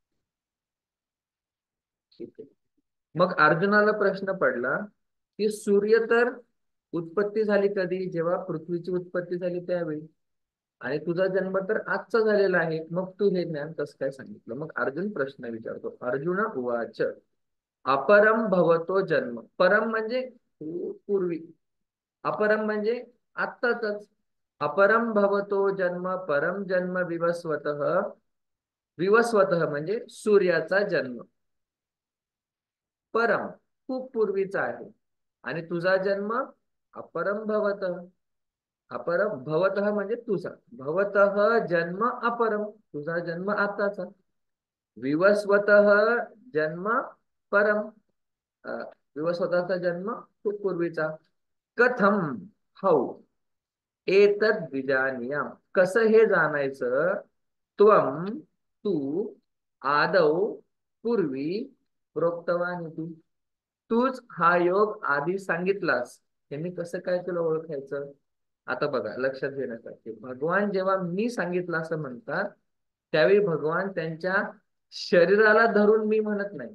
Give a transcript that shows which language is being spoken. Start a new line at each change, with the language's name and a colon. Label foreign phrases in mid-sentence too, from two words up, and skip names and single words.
Marathi: ठीक आहे. मग अर्जुनाला प्रश्न पडला की सूर्य तर उत्पत्ती झाली कधी? जेव्हा पृथ्वीची उत्पत्ती झाली त्यावेळी, आणि तुझा जन्म तर आजचा झालेला आहे, मग तू हे ज्ञान कसं काय सांगितलं? मग अर्जुन प्रश्न विचारतो,
Sanskrit: अर्जुन उवाच अपरम भवतो जन्म.
Marathi: परम म्हणजे पूर्वी, अपरम म्हणजे आत्ताच.
Sanskrit: अपरम भवतो जन्म परम जन्म विवस्वत,
Marathi: विवस्वत म्हणजे सूर्याचा जन्म परम, खूप पूर्वीचा आहे, आणि तुझा जन्म
Sanskrit: अपरम भवत. अपरम भवत
Marathi: म्हणजे तुझा,
Sanskrit: भवत जन्म अपरम,
Marathi: तुझा जन्म आताचा,
Sanskrit: विवस्वत जन्म परम,
Marathi: विवस्वताचा जन्म खूप पूर्वीचा.
Sanskrit: कथम, हौ, एतद विजानीयाम,
Marathi: कसं हे जाणायचं? त्वम, तू, आदौ, पूर्वी, प्रोक्तवान, तूच हा योग आधी सांगितलास, हे मी कसं काय तुला ओळखायचं? आता बघा, लक्षात घेण्यासाठी, भगवान जेव्हा मी सांगितलं असं म्हणतात, त्यावेळी भगवान त्यांच्या शरीराला धरून मी म्हणत नाही.